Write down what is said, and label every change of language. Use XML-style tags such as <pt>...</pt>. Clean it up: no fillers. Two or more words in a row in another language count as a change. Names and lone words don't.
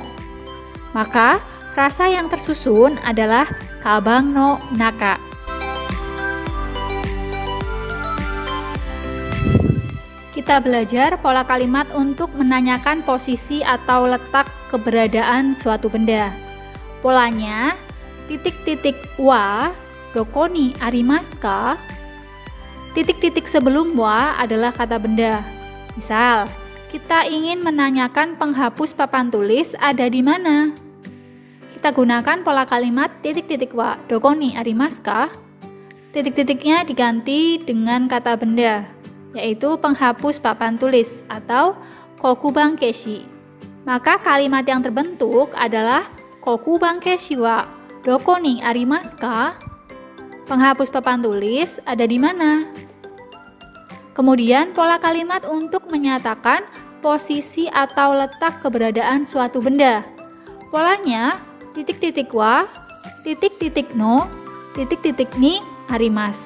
<id>Maka frasa yang tersusun adalah</id> <ja>かばんのなか.</ja> <id>Kita belajar pola kalimat untuk menanyakan posisi atau letak keberadaan suatu benda. Polanya, titik-titik wa,</id> <ja>どこにありますか?</ja> <id>Titik-titik sebelum wa adalah kata benda. Misal, kita ingin menanyakan penghapus papan tulis ada di mana? Kita gunakan pola kalimat titik-titik wa,</id> <ja>どこにありますか?</ja> <id>Titik-titiknya diganti dengan kata benda, yaitu penghapus papan tulis atau</id> <ja>黒板消し.</ja> <id>Maka kalimat yang terbentuk adalah</id> <ja>黒板消しはどこにありますか?</ja> <id>Penghapus papan tulis ada di mana? Kemudian pola kalimat untuk menyatakan posisi atau letak keberadaan suatu benda. Polanya titik-titik wa, titik-titik no, titik-titik</id> <ja>にあります.</ja>